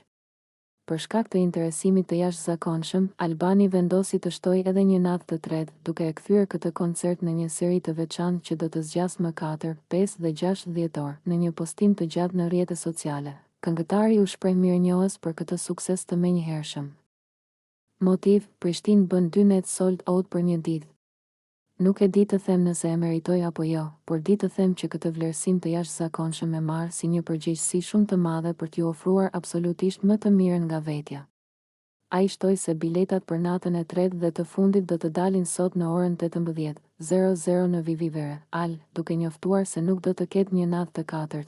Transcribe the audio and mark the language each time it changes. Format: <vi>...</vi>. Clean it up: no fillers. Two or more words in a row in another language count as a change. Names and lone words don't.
<sq>Për shkak të interesimit të jashtëzakonshëm, Albani vendosi të shtojë edhe një natë të tretë, duke e kthyer këtë koncert në një seri të veçantë që do të zgjasë më 4, 5 dhe 6 dhjetor. Në një postim të gjatë në rrjetet sociale, këngëtari u shpreh mirënjohës për këtë sukses të menjëhershëm. Motiv: Prishtinë bën 2 net</sq> <en>sold out</en> <sq>për një ditë. Nuk e di të them nëse e meritoj apo jo, por di të them që këtë vlerësim të jashtëzakonshëm e marr si një përgjegjësi shumë të madhe për t'ju ofruar absolutisht më të mirën nga vetja. Ai shtoi se biletat për natën e tretë dhe të fundit do të dalin sot në orën 18:00 në Vivivere, Al, duke njoftuar se nuk do të ketë një natë të katërt.</sq>